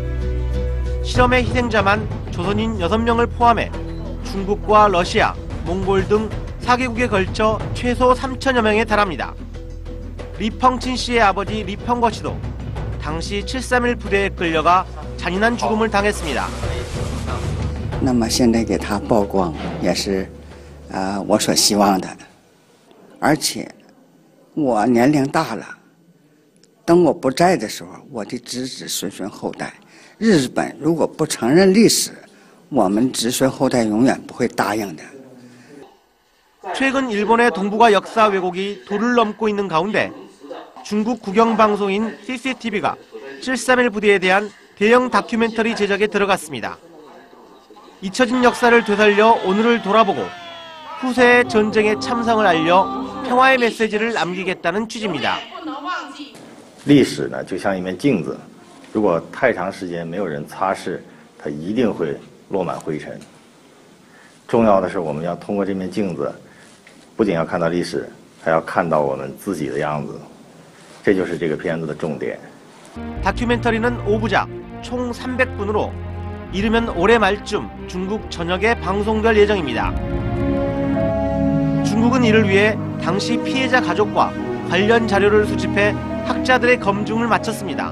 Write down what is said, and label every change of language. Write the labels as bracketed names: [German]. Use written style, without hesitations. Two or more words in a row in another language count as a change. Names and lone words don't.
[Korean] 실험의 희생자만 조선인 6명을 포함해 중국과 러시아, 몽골 등 4개국에 걸쳐 최소 3천여 명에 달합니다. 리펑친 씨의 아버지 리펑거 씨도 당시 731 부대에 끌려가 잔인한 죽음을 당했습니다. [Chinese] 那么现在给他曝光也是我所希望的，而且我年龄大了，等我不在的时候，我的子子孙孙后代，日本如果不承认历史，我们子孙后代永远不会答应的。 [Korean] 최근 일본의 동북아 역사 왜곡이 도를 넘고 있는 가운데 중국 국영방송인 CCTV가 731 부대에 대한 대형 다큐멘터리 제작에 들어갔습니다. 잊혀진 역사를 되살려 오늘을 돌아보고 후세의 전쟁의 참상을 알려 평화의 메시지를 남기겠다는 취지입니다. [Chinese] 历史呢，就像一面镜子，如果太长时间没有人擦拭，它一定会落满灰尘。重要的是，我们要通过这面镜子，不仅要看到历史，还要看到我们自己的样子。这就是这个片子的重点。 [Korean] 다큐멘터리는 5부작, 총 300분으로 이르면 올해 말쯤 중국 전역에 방송될 예정입니다. 중국은 이를 위해 당시 피해자 가족과 관련 자료를 수집해 학자들의 검증을 마쳤습니다.